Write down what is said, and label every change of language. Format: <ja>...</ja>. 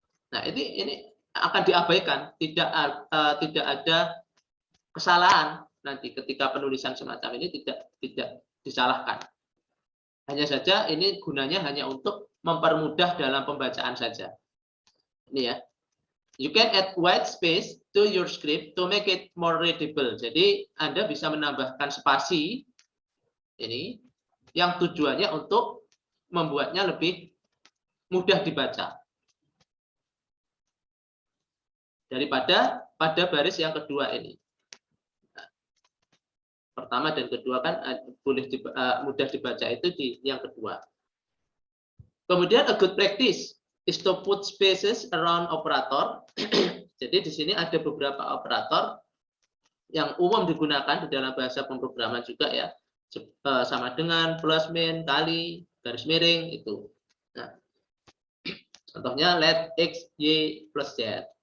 <id>Nah ini akan diabaikan, tidak ada kesalahan nanti ketika penulisan semacam ini tidak disalahkan. Hanya saja ini gunanya hanya untuk mempermudah dalam pembacaan saja. Ini ya.</id> <en>You can add white space to your script to make it more readable.</en> <id>Jadi Anda bisa menambahkan spasi ini yang tujuannya untuk membuatnya lebih mudah dibaca daripada pada baris yang kedua ini. Pertama dan kedua kan boleh mudah dibaca itu di yang kedua. Kemudian</id> <en>a good practice is to put spaces around operator.</en> <id>Jadi di sini ada beberapa operator yang umum digunakan di dalam bahasa pemrograman juga ya. Sama dengan plus, min, kali, garis miring itu. Nah, contohnya let x, y plus z.</id>